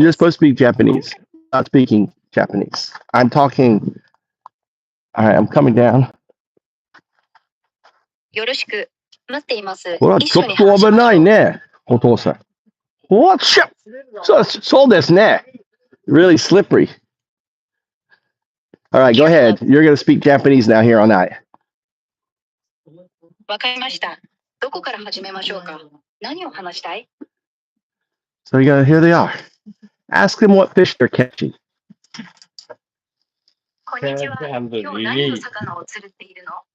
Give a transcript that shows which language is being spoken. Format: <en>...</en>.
<en>You're supposed to speak Japanese. Not speaking Japanese. I'm talking. All right, I'm coming down.</en> <ja>よろしく。待っています。ほら、ちょっと危ないね、お父さん。</ja> <en>What?</en> <ja>Soですね。</ja> <en>Really slippery. All right, go ahead. You're going to speak Japanese now here on night.</en> <ja>わかりました。どこから始めましょうか。何を話したい?</ja> <en>So here they are. Ask them what fish they're catching.</en> <ja>こんにちは。今日何の魚を釣っているの?</ja>